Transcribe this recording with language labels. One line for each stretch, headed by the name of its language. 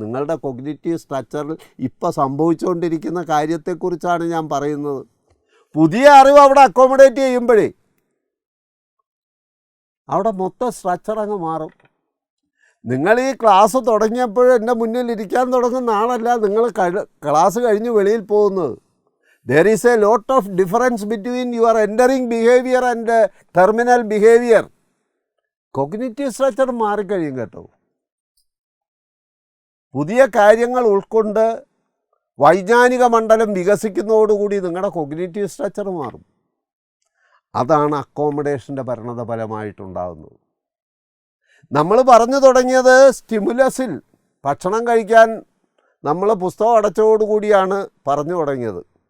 Malayalam: നിങ്ങളുടെ കൊഗ്നിറ്റീവ് സ്ട്രക്ചറിൽ ഇപ്പോൾ സംഭവിച്ചുകൊണ്ടിരിക്കുന്ന കാര്യത്തെക്കുറിച്ചാണ് ഞാൻ പറയുന്നത്. പുതിയ അറിവ് അവിടെ അക്കോമഡേറ്റ് ചെയ്യുമ്പോഴേ അവിടെ മൊത്തം സ്ട്രക്ചർ അങ്ങ് മാറും. നിങ്ങൾ ഈ ക്ലാസ് തുടങ്ങിയപ്പോഴും എൻ്റെ മുന്നിൽ ഇരിക്കാൻ തുടങ്ങുന്ന ആളല്ല നിങ്ങൾ ക്ലാസ് കഴിഞ്ഞ് വെളിയിൽ പോകുന്നത്.
English: There is a lot of difference between your entering behavior and terminal behavior.
Malayalam: Cognitive structure മാറിക്കഴിയും കേട്ടോ. പുതിയ കാര്യങ്ങൾ ഉൾക്കൊണ്ട് വൈജ്ഞാനിക മണ്ഡലം വികസിക്കുന്നതോടുകൂടി നിങ്ങളുടെ കോഗ്നിറ്റീവ് സ്ട്രക്ചർ മാറും. അതാണ് അക്കോമഡേഷൻ്റെ പരിണത ഫലമായിട്ടുണ്ടാകുന്നത്. നമ്മൾ പറഞ്ഞു തുടങ്ങിയത് സ്റ്റിമുലസിൽ ഭക്ഷണം കഴിക്കാൻ നമ്മൾ പുസ്തകം അടച്ചതോടുകൂടിയാണ് പറഞ്ഞു തുടങ്ങിയത്.